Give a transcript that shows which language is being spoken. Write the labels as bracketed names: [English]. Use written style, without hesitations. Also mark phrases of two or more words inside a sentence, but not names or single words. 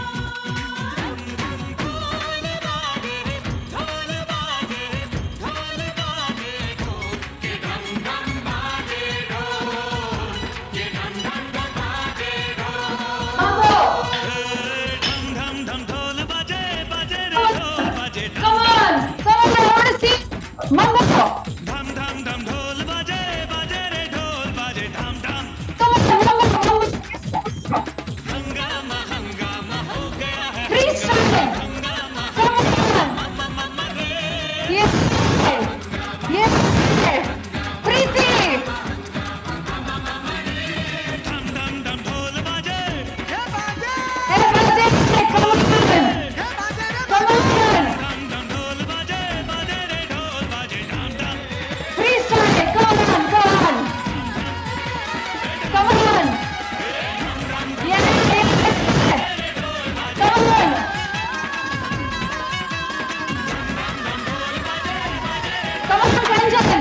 [Hindi] ढोल बाजे ढोल बाजे ढोल बाजे ढोल, के ढम ढम बाजे ढोल, के ढम ढम ढम बाजे ढोल। [English] Mambo. [Hindi] धम धम धम ढोल बाजे बाजे रे ढोल बाजे ढम [English] Come on. Come on. I want to see. Mambo. [Hindi] धम धम धम ढोल बाजे बाजे रे ढोल बाजे ढम ढम। [English] Come on. Mambo. Mambo. [Hindi] हंगामा हंगामा हो गया है, [English] Freestyle. [Hindi] हंगामा [English] Come on. [Hindi] मम्मा रे। [English] Yes. Yes. Preeti. [Hindi] धम धम धम ढोल बाजे [English] Hey, Pratik. Come on. Come on. धम धम ढोल बाजे बाजे रे ढोल बाजे ढम ढम। Freestyle. Come on. Come on. Come on. Yeah. Come on. Come on, Ranjan.